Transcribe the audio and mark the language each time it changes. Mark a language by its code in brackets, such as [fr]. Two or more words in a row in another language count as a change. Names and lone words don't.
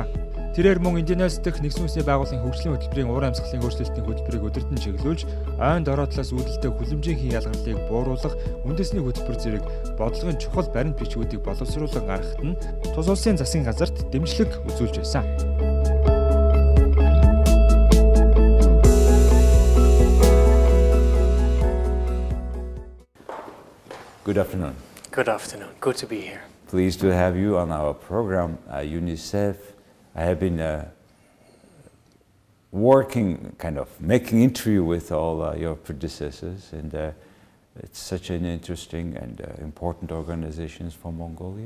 [mn] Тэрээр мөн Индонез дахь нэгдсэн үндэсний байгууллагын хөгжлийн хөтөлбөрийн уур амьсгалын өөрчлөлтийн хөтөлбөрийг удирдан чиглүүлж, ойн дороотлоос үүдэлтэй хүлэмжийн ялгарлыг бууруулах үндэсний хөтөлбөр зэрэг бодлогын чухал баримт бичгүүдийг боловсруулан гаргахад нь тус улсын засгийн газарт дэмжлэг үзүүлж байсан. [en] Good afternoon. Good afternoon. Good to be here. Pleased to have you on our program, UNICEF. I have been working, kind of making interview with all your predecessors, and it's such an interesting and important organization for Mongolia.